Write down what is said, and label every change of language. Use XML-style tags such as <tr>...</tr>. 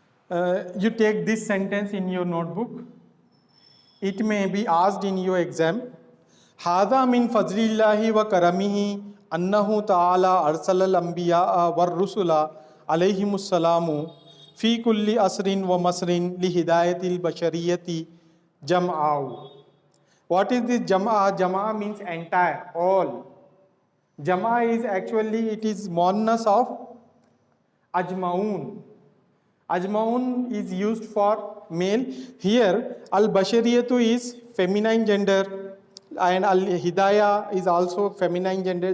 <en>You take this sentence in your notebook. It may be asked in your exam.</en> <ar>هذا من فضل الله وكرمه أنه تعالى أرسل الأنبياء والرسل عليهم السلام في كل عصر ومصر لهداية البشرية جمعاء.</ar> <en>What is this Jama'a? Jama'a means entire, all. Jama'a is actually, it is monas of Ajmaun. Ajmaun is used for male. Here, al-bashariyatu is feminine gender and al-hidayah is also feminine gender.</en>